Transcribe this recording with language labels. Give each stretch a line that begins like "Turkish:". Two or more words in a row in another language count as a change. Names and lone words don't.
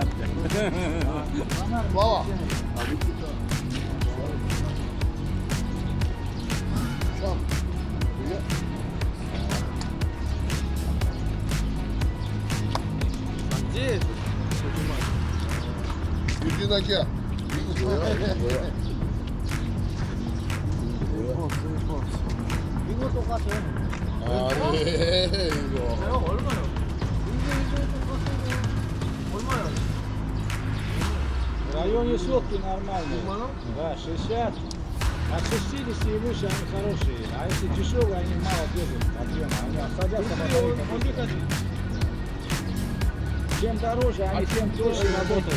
Russian: Слава! Сам. Привет. Где это? Иди на тебя.
Korean: 이거 똑같아. 아, 네. 이거.
Russian: В районе сотки нормальные. Да, 60. От 60 и выше они хорошие. А если дешевые, они мало держат объема. Они садятся батарейками. Чем дороже, они тем дольше работают.